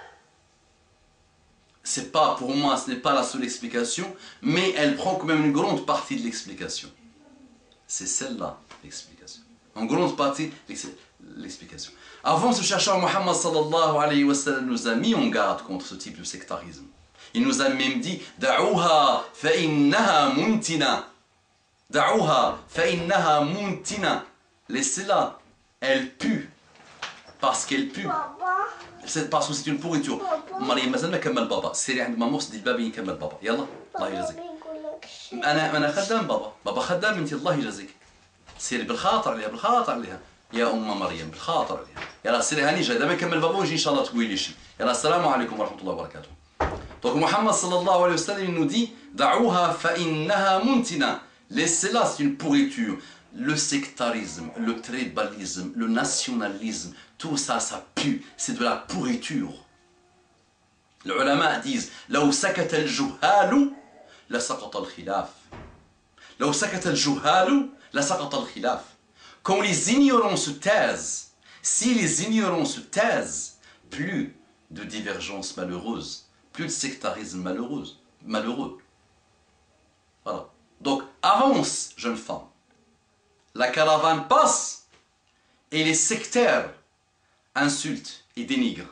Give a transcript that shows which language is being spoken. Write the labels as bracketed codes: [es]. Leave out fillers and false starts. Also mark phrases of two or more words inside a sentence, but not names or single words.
[fr] C'est pas, pour moi, ce n'est pas la seule explication, mais elle prend quand même une grande partie de l'explication. C'est celle-là, l'explication. En grande partie, l'explication. Avant, ce chercheur Muhammad [ar] صلى الله عليه وسلم [fr] nous a mis en garde contre ce type de sectarisme. Il nous a même dit « [ar] دعوها فإنها منتنة » دعوها فإنها منتنة. [fr] laissez-la, elle pue, parce qu'elle pue. C'est parce que c'est une pourriture. [ar] مريم مازال ما كمل بابا، سيري عند ماما وسدي الباب يكمل بابا، يلا الله يجازيك. أنا خدام بابا خدام أنت الله يجازيك. سيري بالخاطر عليها بالخاطر عليها يا أم مريم بالخاطر عليها. يلا سيري هاني جاي دابا نكمل بابا ونجي إن شاء الله تقولي لي شي. يلا السلام عليكم ورحمة الله وبركاته. Donc Muhammad صلى الله عليه وسلم [fr] il nous dit [ar] دعوها فإنها منتنة. [fr] Laissez-la, c'est une pourriture. Le sectarisme, le tribalisme, le nationalisme, tout ça, ça pue. C'est de la pourriture. Les ulama disent [ar] لو سكت الجهال لسقط الخلاف. لو سكت الجهال لسقط الخلاف. [fr] Quand les ignorants se taisent, si les ignorants se taisent, plus de divergences malheureuses, plus de sectarisme malheureux. Voilà. Donc avance, jeune femme. La caravane passe et les sectaires insultent et dénigrent.